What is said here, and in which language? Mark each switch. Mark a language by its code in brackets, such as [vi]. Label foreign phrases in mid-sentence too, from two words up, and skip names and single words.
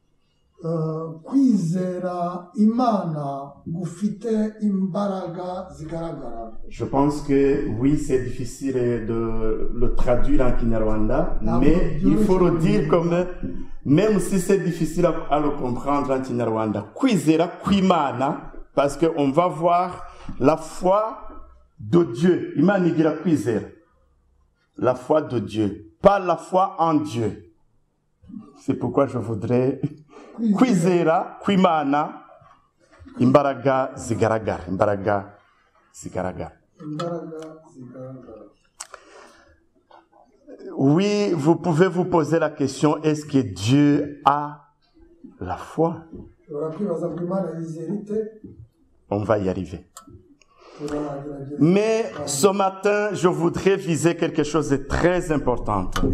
[fr] Je pense que oui, c'est difficile de le traduire en Kinyarwanda, mais il faut le dire comme, même si c'est difficile à le comprendre en Kinyarwanda, [rw] kwizera kw'Imana, [fr] parce qu'on va voir la foi de Dieu. [rw] Imana igira kwizera. [fr] La foi de Dieu. Pas la foi en Dieu. C'est pourquoi je voudrais [rw] kwizera kw'Imana, imbaraga zigaragara, imbaraga zigaragara. [fr] Oui, vous pouvez vous poser la question, est-ce que Dieu a la foi? On va y arriver. Mais ce matin, je voudrais viser quelque chose de très important.